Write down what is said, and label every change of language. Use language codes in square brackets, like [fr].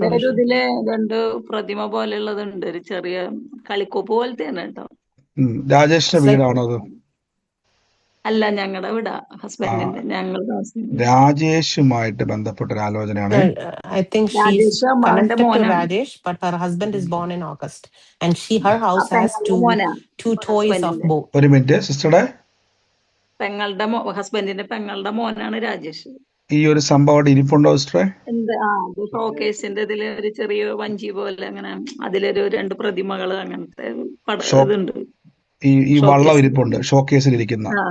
[ml] ഇതിലെ 2 പ്രതിമ പോലെയുള്ളതുണ്ട്, ഒരു ചെറിയ കളിക്കോപ്പ് പോലത്തെ കേട്ടോ. രാജേഷിന്റെ വീടാണോ അത്? അല്ല, ഞങ്ങളുടെ വീടാ, ഹസ്ബൻഡിന്റെ. ഞങ്ങൾ രാജേഷുമായിട്ട് ബന്ധപ്പെട്ട ഒരു ആലോചനയാണ്. [en] I think she's connected to Rajesh, but her husband is born in August, and her house has two toys of both. [ml] ഒരു മിനിറ്റ് സിസ്റ്ററുടെ, പെങ്ങളുടെ ഹസ്ബൻഡിന്റെ പെങ്ങളുടെ മോനാണ് രാജേഷ്. ഈ ഒരു സംഭവം ഇരിപ്പുണ്ടോ സിസ്റ്ററെ? ഷോക്കേസിന്റെ ഇതില് ഒരു ചെറിയ വഞ്ചി പോലെ, അങ്ങനെ അതിലൊരു 2 പ്രതിമകള് അങ്ങനത്തെ ഇതുണ്ട്. ഈ വള്ളം ഇരിപ്പുണ്ട്, ഷോക്കേസിൽ ഇരിക്കുന്ന